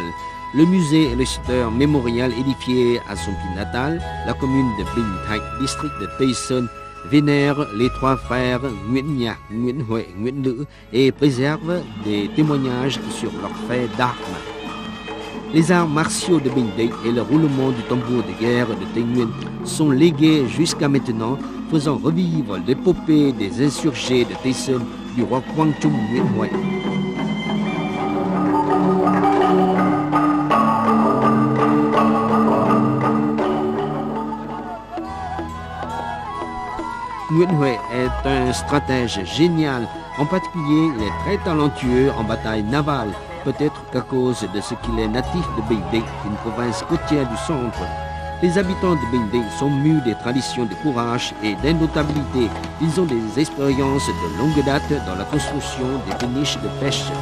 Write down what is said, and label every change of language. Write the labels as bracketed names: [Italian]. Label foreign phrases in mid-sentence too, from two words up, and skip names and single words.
[French] Le musée et le site mémorial édifié à son pays natal, la commune de Bình Thạnh, district de Tây Sơn, vénère les 3 frères Nguyễn Nhạc, Nguyễn Huệ, Nguyễn Lữ et préserve des témoignages sur leurs faits d'armes. Les arts martiaux de Bình Định et le roulement du tambour de guerre de Tây Nguyên sont légués jusqu'à maintenant, faisant revivre l'épopée des insurgés de Tây Sơn du roi Quang Trung Nguyễn Huệ. Nguyễn Huệ est un stratège génial, en particulier il est très talentueux en bataille navale, peut-être qu'à cause de ce qu'il est natif de Bình Định, une province côtière du centre. Les habitants de Bình Định sont mus des traditions de courage et d'indotabilité. Ils ont des expériences de longue date dans la construction des péniches de pêche.